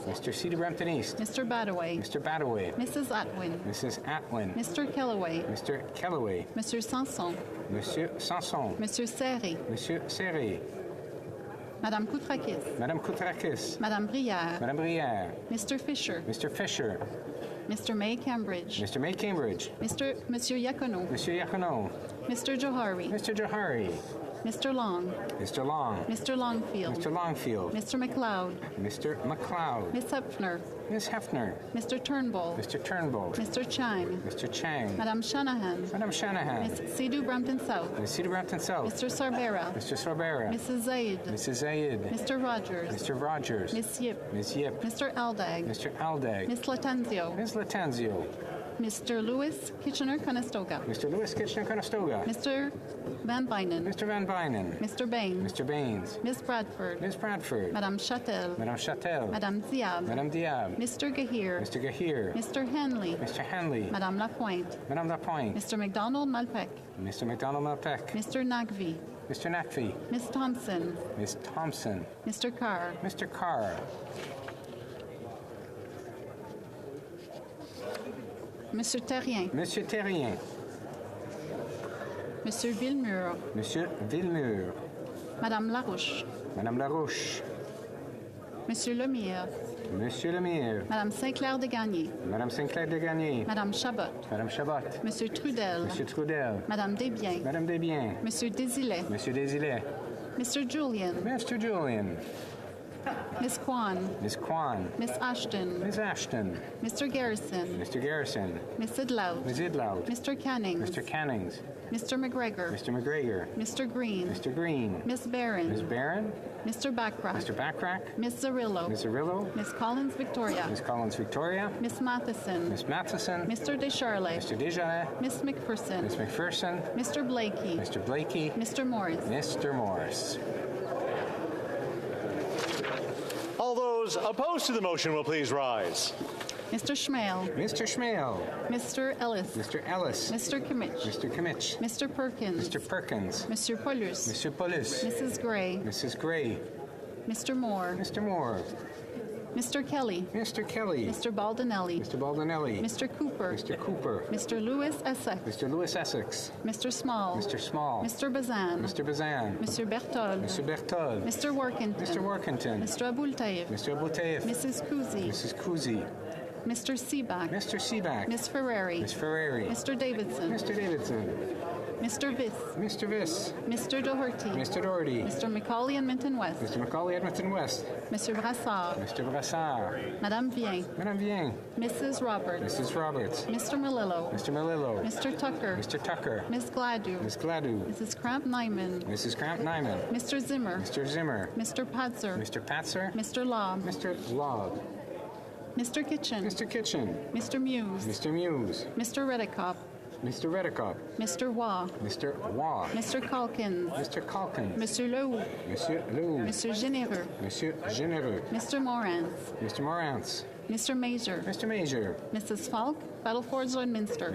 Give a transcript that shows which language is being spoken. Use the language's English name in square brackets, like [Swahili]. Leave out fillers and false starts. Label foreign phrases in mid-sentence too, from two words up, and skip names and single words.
[English] Mr. Sidhu Brampton East. Mr. Badaway. Mr. Badaway. Mrs. Atwin. Mrs. Atwin. Mr. Kellaway. Mr. Kellaway. Monsieur Sanson. Monsieur Sanson. Monsieur Serré. Monsieur Serré. Madame Koutrakis. Madame Koutrakis. Madame Brière. Madame Brière. Mr. Fisher. Mr. Fisher. Mr. May Cambridge. Mr. May Cambridge. Monsieur Yacono. Monsieur Yacono. Mr. Johari. Mr. Johari. Mr. Long. Mr. Long. Mr. Longfield. Mr. Longfield. Mr. McLeod. Mr. McLeod. Miss Hefner. Miss Hefner. Mr. Turnbull. Mr. Turnbull. Mr. Chang. Mr. Chang. Madame Shanahan. Madame Shanahan. Miss Sidhu Brampton South. Miss Sidhu Brampton South. Mr. Sarbera. Mr. Sarbera. Mrs. Zaid. Mrs. Zaid. Mr. Rogers. Mr. Rogers. Miss Yip. Miss Yip. Mr. Aldag. Mr. Aldag. Miss Latanzio. Miss Latanzio. Mr. Lewis Kitchener-Conestoga. Mr. Lewis Kitchener-Conestoga. Mr. Van Bynen. Mr. Van Bynen. Mr. Bain. Mr. Baines. Miss Bradford. Miss Bradford. Madame Châtel. Madame Châtel. Madame Diab. Madame Diab. Mr. Gahir. Mr. Gahir. Mr. Henley. Mr. Henley. Madame Lapointe. Madame Lapointe. Mr. McDonald Malpec. Mr. McDonald Malpec. Mr. Nagvi. Mr. Nakvi. Miss Thompson. Miss Thompson. Mr. Carr. Mr. Carr. Monsieur Terrien. Monsieur Terrien. Monsieur Villemur. Monsieur Villemur. Madame Larouche. Madame Larouche. Monsieur Lemire. Monsieur Lemire. Madame Saint-Clair de Gagné. Madame Saint-Clair de Gagné. Madame Chabot. Madame Chabot. Monsieur Trudel. Monsieur Trudel. Madame Desbiens. Madame Desbiens. Monsieur Désilet. Monsieur Désilet. Mr. Julian. Mr. Julian. Miss Kwan. Miss Kwan. Miss Ashton. Miss Ashton. Mr. Garrison. Mr. Garrison. Miss Idlout. Miss Idlout. Mr. Cannings. Mr. Cannings. Mr. McGregor. Mr. McGregor. Mr. Green. Mr. Green. Miss Barron. Miss Barron. Mr. Backrack. Mr. Backrack. Miss Zarillo. Miss Zarillo. Miss Collins Victoria. Miss Collins Victoria. Miss Matheson. Miss Matheson. Mr. Descharlet. Mr. Desjardins. Miss McPherson. Miss McPherson. Mr. Blakey. Mr. Blakey. Mr. Morris. Mr. Morris. All those opposed to the motion will please rise. Mr. Schmale. Mr. Schmale. Mr. Ellis. Mr. Ellis. Mr. Kimmich. Mr. Kimmich. Mr. Perkins. Mr. Perkins. Mr. Paulus. Mr. Paulus. Mrs. Gray. Mrs. Gray. Mr. Moore. Mr. Moore. Mr. Kelly. Mr. Kelly. Mr. Baldinelli. Mr. Baldinelli. Mr. Cooper. Mr. Cooper. Mr. Lewis Essex. Mr. Lewis Essex. Mr. Small. Mr. Small. Mr. Bazan. Mr. Bazan. Mr. Berthold. Mr. Berthold. Mr. Workington. Mr. Workington. Mr. Abultayev. Mr. Abultayev. Mrs. Kuzi. Mrs. Kuzi. Mr. Seaback. Mr. Seaback. Miss Ferrari. Miss Ferrari. Mr. Davidson. Mr. Davidson. Mr. Viss. Mr. Viss. Mr. Doherty. Mr. Doherty. Mr. Macaulay Edmonton West. Mr. Macaulay Edmonton West. Mr. Brassard. Mr. Brassard. Madame Vien. Madame Vien. Mrs. Roberts. Mrs. Roberts. Mr. Melillo. Mr. Melillo. Mr. Tucker. Mr. Tucker. Miss Gladu. Miss Gladu. Mrs. Kramp-Nyman. Mrs. Kramp-Nyman. Mr. Zimmer. Mr. Zimmer. Mr. Patzer. Mr. Patzer. Mr. Lobb. Mr. Lobb. Mr. Kitchen. Mr. Kitchen. Mr. Muse. Mr. Muse. Mr. Redicop. Mr. Redicop. Mr. Waugh. Mr. Waugh. Mr. Calkins. Mr. Calkins. Monsieur Lehoux. Monsieur Lehoux. Monsieur Généreux. Monsieur Généreux. Mr. Morantz. Mr. Morantz. Mr. Major. Mr. Major. Mrs. Falk, Battleford Lloydminster.